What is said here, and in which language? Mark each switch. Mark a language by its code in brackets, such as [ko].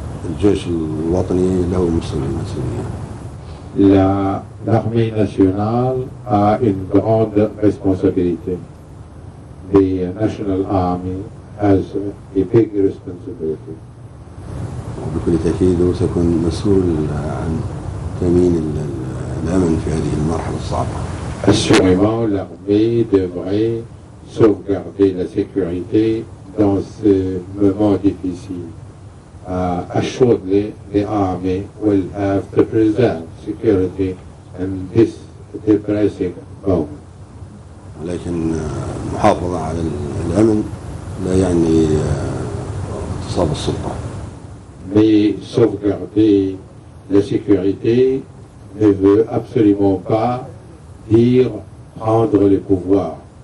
[ar] الجيش الوطني له مسؤولية. [fr] L'armée nationale a une grande responsabilité. [en] The National Army has a big responsibility. [ar] وبكل تأكيد هو سيكون مسؤول عن تأمين الأمن في هذه المرحلة الصعبة. [fr] Assurément, l'armée devrait sauvegarder la sécurité dans ce moment difficile. [en] Assuredly, the army will have to preserve security in this depressing moment. [ar] ولكن المحافظة على الأمن لا يعني اغتصاب السلطة. [fr] Mais sauvegarder la sécurité ne veut absolument pas dire prendre le pouvoir.